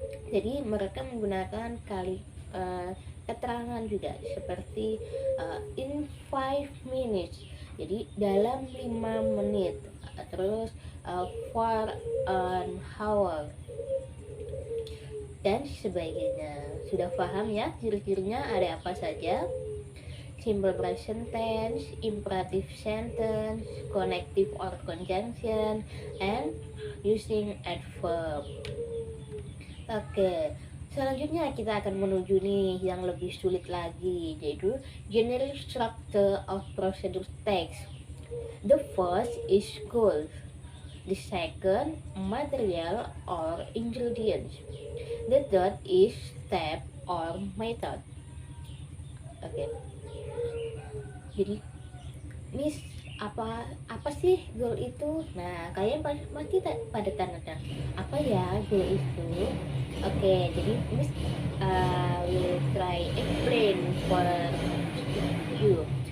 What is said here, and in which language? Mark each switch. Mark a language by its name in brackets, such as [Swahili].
[Indonesian] Jadi mereka menggunakan keterangan juga seperti [English] in 5 minutes, [Indonesian] jadi dalam 5 menit. Terus [English] for an hour [Indonesian] dan sebagainya. Sudah paham ya ciri-cirinya ada apa saja? [English] Simple present tense, imperative sentence, connective or conjunction, and using adverb. [Indonesian] Oke, selanjutnya kita akan menuju nih yang lebih sulit lagi, yaitu [English] general structure of procedure text. The first is goal, the second material or ingredients, the third is step or method. [Indonesian] Oke. Jadi Miss, apa sih goal itu? Nah, kalian pasti pada tanya apa ya goal itu? Oke, jadi [English] Miss will try explain for you.